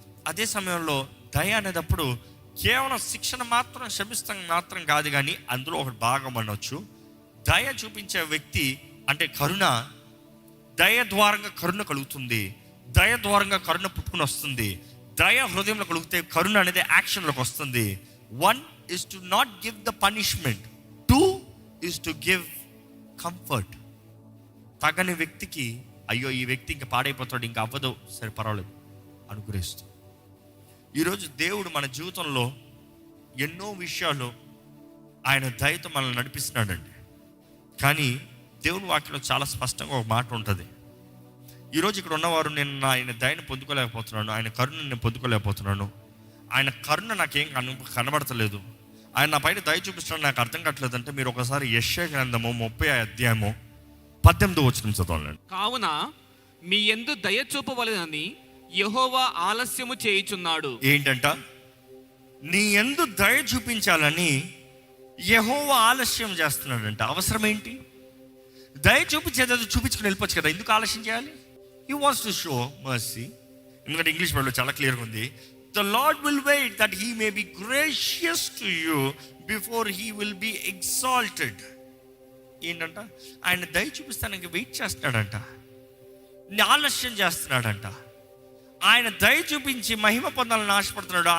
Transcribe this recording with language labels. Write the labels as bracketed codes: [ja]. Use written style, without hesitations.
[te] అదే సమయంలో దయ అనేటప్పుడు కేవలం శిక్షణ మాత్రం, క్షమిస్తాం మాత్రం కాదు, కానీ అందులో ఒక భాగం అనొచ్చు. దయ చూపించే వ్యక్తి అంటే కరుణ, దయ ద్వారంగా కరుణ కలుగుతుంది, దయ ద్వారంగా కరుణ పుట్టుకుని వస్తుంది, దయ హృదయంలో కలిగితే కరుణ అనేది యాక్షన్లోకి వస్తుంది. [en] 1 is to not give the punishment, 2 is to give comfort. [te] తగని వ్యక్తికి అయ్యో ఈ వ్యక్తి ఇంకా పాడైపోతాడు, ఇంకా అవ్వదు, సరే పర్వాలేదు అనుగ్రహిస్తూ. ఈరోజు దేవుడు మన జీవితంలో ఎన్నో విషయాలు ఆయన దయతో మనల్ని నడిపిస్తున్నాడండి. కానీ దేవుని వాక్యంలో చాలా స్పష్టంగా ఒక మాట ఉంటుంది. ఈరోజు ఇక్కడ ఉన్నవారు నేను ఆయన దయను పొందుకోలేకపోతున్నాను, ఆయన కరుణను నేను పొందుకోలేకపోతున్నాను, ఆయన కరుణ నాకేం కనబడతలేదు, ఆయన నా పైన దయ చూపిస్తున్నాడు నాకు అర్థం కావట్లేదు అంటే మీరు ఒకసారి యెషయా గ్రంథము 30:18 చదవండి. కావున మీ యందు దయ చూపవలెనని యెహోవా ఆలస్యము చేయుచున్నాడు. ఏంటంట? నీ యందు దయ చూపించాలని యెహోవా ఆలస్యం చేస్తున్నాడంట. అవసరం ఏంటి? దయ చూపించేది చూపించుకుని వెళ్ళిపోవచ్చు కదా, ఎందుకు ఆలస్యం చేయాలి? [en] He wants to show mercy. [te] ఎందుకంటే ఇంగ్లీష్ వర్డ్లో చాలా క్లియర్గా ఉంది. [en] The Lord will wait that he may be gracious to you before he will be exalted. [te] ఏంటంట? ఆయన దయ చూపిస్తానికి వెయిట్ చేస్తున్నాడంట, ఆలస్యం చేస్తున్నాడంట. ఆయన దయ చూపించి మహిమ పొందాలని ఆశపడుతున్నాడు.